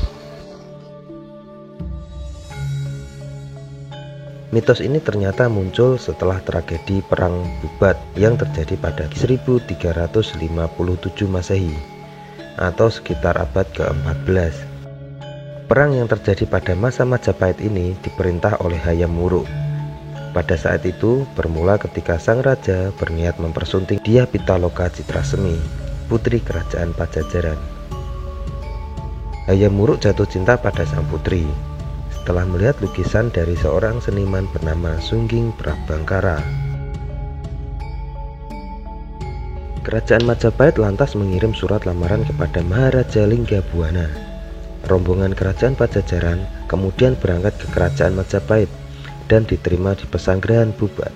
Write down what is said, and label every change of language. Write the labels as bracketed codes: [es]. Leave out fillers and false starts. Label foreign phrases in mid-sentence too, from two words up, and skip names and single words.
[id] Mitos ini ternyata muncul setelah tragedi Perang Bubat yang terjadi pada 1357 Masehi atau sekitar abad ke-14. Perang yang terjadi pada masa Majapahit ini diperintah oleh Hayam Wuruk. Pada saat itu bermula ketika sang raja berniat mempersunting Dyah Pitaloka Citrasemi, putri kerajaan Pajajaran. Hayam Wuruk jatuh cinta pada sang putri setelah melihat lukisan dari seorang seniman bernama Sungging Prabangkara. Kerajaan Majapahit lantas mengirim surat lamaran kepada Maharaja Linggabuana. Rombongan kerajaan Pajajaran kemudian berangkat ke kerajaan Majapahit dan diterima di pesanggrahan Bubat.